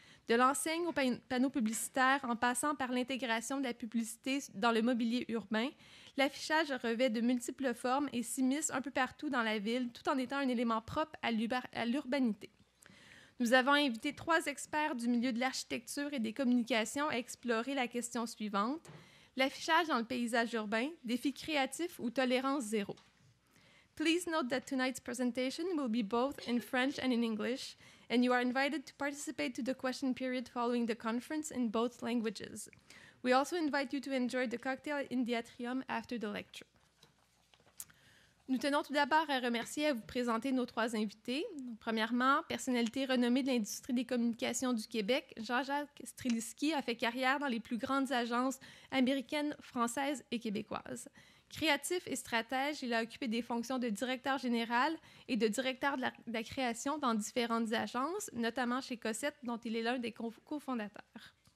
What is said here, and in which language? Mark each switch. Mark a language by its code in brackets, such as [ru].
[fr] De l'enseigne aux panneaux publicitaires, en passant par l'intégration de la publicité dans le mobilier urbain, l'affichage revêt de multiples formes et s'immisce un peu partout dans la ville, tout en étant un élément propre à l'urbanité. Nous avons invité 3 experts du milieu de l'architecture et des communications à explorer la question suivante: l'affichage dans le paysage urbain, défi créatif ou tolérance zéro. [en] Please note that tonight's presentation will be both in French and in English, and you are invited to participate to the question period following the conference in both languages. We also invite you to enjoy the cocktail in the atrium after the lecture. [fr] Nous tenons tout d'abord à remercier et à vous présenter nos 3 invités. Premièrement, personnalité renommée de l'industrie des communications du Québec, Jean-Jacques Streliski a fait carrière dans les plus grandes agences américaines, françaises et québécoises. Créatif et stratège, il a occupé des fonctions de directeur général et de directeur de la création dans différentes agences, notamment chez Cossette, dont il est l'un des cofondateurs.